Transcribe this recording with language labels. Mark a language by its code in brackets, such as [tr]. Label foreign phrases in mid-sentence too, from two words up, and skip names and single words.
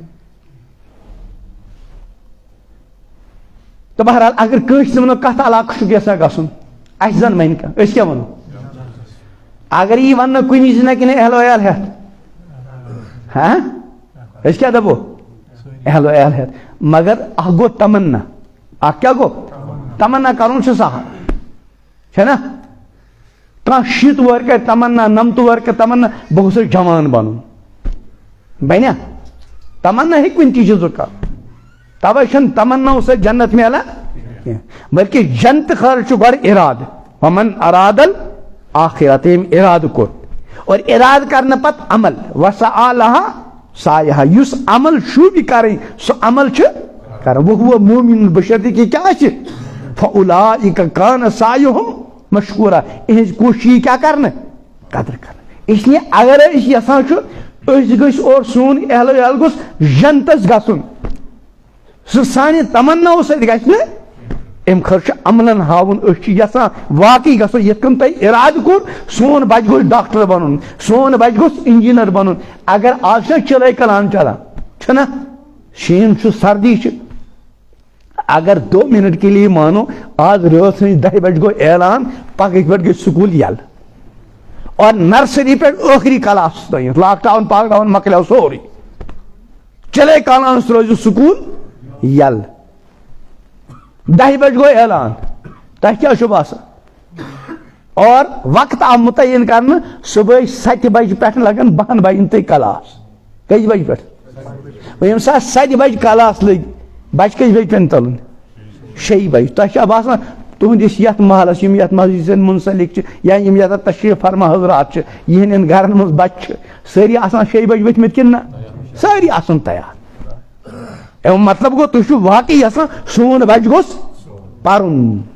[ks] تو بہرحال اگر کٲنٛسہِ ونو کتھ علاقہٕ چھُکھ یژھان گژھُن اَسہِ زن ونہِ کانٛہہ أسۍ کیٛاہ ونو اگر یی وننہٕ کُنی زِ نہ کِنہٕ اہل ویل ہٮ۪تھ أسۍ کیٛاہ دپو اہل ویل ہٮ۪تھ مگر اکھ گوٚو تمنا اکھ کیٛاہ گوٚو تمنا کرُن چھُ سہل چھنا کانٛہہ 60 وُہر کرِ تمنا 90 وُہر کرِ تمنا بہٕ گوٚژھُس جوان بنُن بنیا تمنا ہیٚکہِ کُنہِ تہِ چیٖزُک کرُن توے چھنہٕ تمنا سۭتۍ جنت میلان کینٛہہ بلکہ جنت خٲطرٕ چھُ گۄڈٕ اِرادٕ [ar] ومن اراد الآخرۃ [ks] ییٚمۍ اِرادٕ کوٚر اور اِرادٕ کرنہٕ پتہٕ عمل [ar] وسعى لها [ks] سعيها یُس عمل شوٗبہِ کرٕنۍ سُہ عمل چھُ کران [ar] وهو مؤمن [ks] بشرطہِ کہ کیٛاہ چھِ [ar] فاولئک کان سعیہم مشکورا [ks] اہنٛز کوٗشش کیٛاہ کرنہٕ قدر کرنہٕ اس لیے اگر أسۍ یژھان چھُ أسۍ گٔژھۍ اور سون اہل ویل گوٚژھ جنتس گژھُن سُہ سانہِ تمناہو سۭتۍ گژھِ نہٕ امہِ خٲطرٕ چھُ عملن ہاوُن أسۍ چھِ یژھان واقعی گژھُن یِتھ کٔنۍ تۄہہِ اِرادٕ کوٚر سون بچہِ گوٚژھ ڈاکٹر بنُن سون بچہِ گوٚژھ انجیٖنر بنُن اگر آز چھُنہ چِلے کلان چلان چھُنہ شیٖن چھُ سردی چھِ اگر 2 [ur] منٹ کے لیے [ks] مانو [ur] آج رات [ks] سن 10 بجے گو اعلان پگہ پہ گئی سکول یل اور نرسری پہ ٲخری کلاس تین [en] lockdown [ks] پاک ڈاؤن مکلیو سورُے چلے کالانس روزِ سکول یل 10 بجے گو اعلان تہ کیا چھُ باسان اور وقت آو متعین کرنہٕ صبح 7 بجے پہ لگن 12 بجن تہ کلاس کٔژِ بجہِ پہ ییٚمہِ ساتہٕ 7 بجے کلاس لٔگۍ بچہ کٔژِ بجہِ پٮ۪ن تُلُن 6 بجے تۄہہِ چھا باسان تُہنٛدِس یتھ محلس یِم یتھ مسجد سۭتۍ منسلک چھِ یا یِم یتھ تشریف فرما حضرات چھِ یِہنٛدٮ۪ن گرن منٛز بچہِ چھِ سٲری آسان 6 بجے ؤتھمٕتۍ کِنہٕ نہ سٲری آسان تیار امیُک مطلب گوٚو تُہۍ چھِو واقعی یژھان سون بچہِ گوٚژھ پرُن